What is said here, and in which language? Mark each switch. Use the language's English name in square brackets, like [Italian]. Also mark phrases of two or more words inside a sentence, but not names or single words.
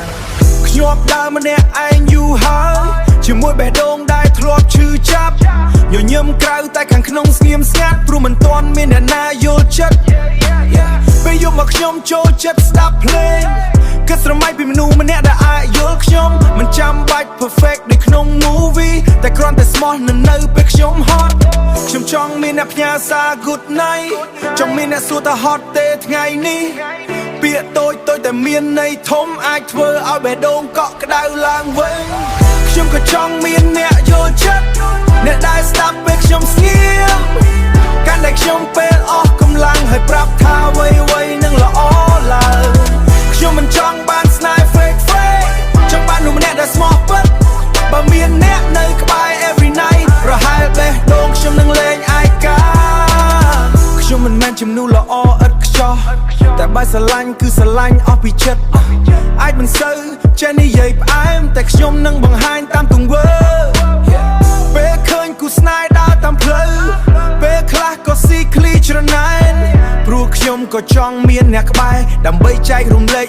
[Khmer] ខ្ញុំដើរម្នាក់ឯងយូរហើយជាមួយបេះដូងដែលធ្លាប់ឈឺចាប់ញញឹមក្រៅតែខាងក្នុងស្ងៀមស្ងាត់ព្រោះមិនទាន់មានអ្នកណាយល់ចិត្ត ពេលយប់មកខ្ញុំចូលចិត្តស្ដាប់ភ្លេងគិតស្រមៃពីមនុស្សម្នាក់ដែលអាចយល់ខ្ញុំមិនចាំបាច់ perfect ដូចក្នុង movie តែគ្រាន់តែស្មោះនៅពេលខ្ញុំហត់ខ្ញុំចង់មានអ្នកផ្ញើសារ [English] good night [Khmer] ចង់មានអ្នកសួរថាហត់ទេថ្ងៃនេះ ពាក្យតូចតែមានន័យធំអាចធ្វើឲ្យបេះដូងកក់ក្ដៅឡើងវិញខ្ញុំក៏ចង់មានអ្នកយល់ចិត្តអ្នកដែលស្ដាប់ពេលខ្ញុំស្ងៀមកាន់តែខ្ញុំពេលអស់កម្លាំងហើយប្រាប់ថាអ្វីនឹងល្អឡើងខ្ញុំមិនចង់បានស្នេហ៍ fake ចង់បានមនុស្សម្នាក់ដែលស្មោះ ពិតបើមានអ្នកនៅក្បែរ [English] every night [Khmer] ប្រហែលបេះដូងខ្ញុំនឹងលែងឯកាខ្ញុំមិនមែនជំនួសល្អឥតខ្ចោះតែបើស្រឡាញ់គឺស្រឡាញ់អស់ពីចិត្តអាចមិនសូវចេះនិយាយផ្អែ មតែខ្ញុំនឹងបង្ហាញតាមទង្វើពេលឃើញគូស្នេហ៍ដើរតាមផ្លូវពេលខ្លះក៏ស៊ីឃ្លីច្រណែនព្រោះខ្ញុំក៏ចង់មានអ្នកក្បែរដើម្បីចែករំលែក